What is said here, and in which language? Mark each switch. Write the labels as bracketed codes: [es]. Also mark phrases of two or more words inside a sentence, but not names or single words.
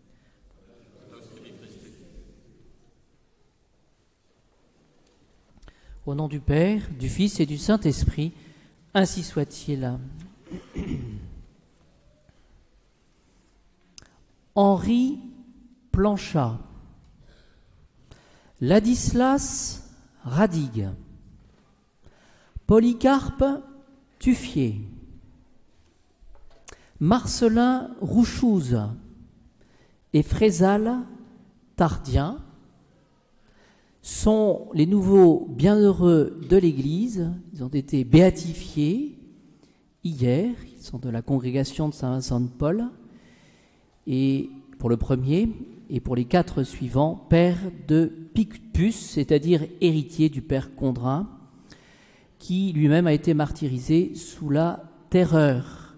[fr] Au nom du Père, du Fils et du Saint-Esprit, ainsi soit-il. Henri Planchat, Ladislas Radigue, Polycarpe Tuffier, Marcelin Rouchouze et Frézal Tardien sont les nouveaux bienheureux de l'Église. Ils ont été béatifiés hier, ils sont de la congrégation de Saint-Vincent de Paul, et pour le premier, et pour les 4 suivants, père de Picpus, c'est-à-dire héritier du père Condrin, qui lui-même a été martyrisé sous la Terreur.